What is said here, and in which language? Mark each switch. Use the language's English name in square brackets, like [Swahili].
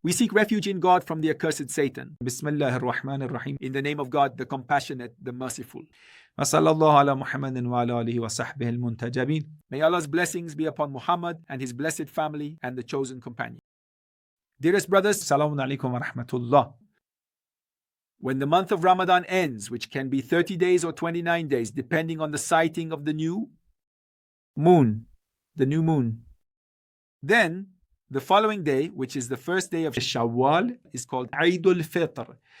[English] We seek refuge in God from the accursed Satan. Bismillah ar-Rahman ar-Rahim. In the name of God, the compassionate, the merciful. [Arabic] وصلى الله على محمد وعلى آله وصحبه المنتجبين. [English] May Allah's blessings be upon Muhammad and his blessed family and the chosen companion. Dearest brothers, Assalamu alaikum wa rahmatullah. When the month of Ramadan ends, which can be 30 days or 29 days, depending on the sighting of the new moon, then the following day, which is the first day of Shawwal, is called EID AL-FITR.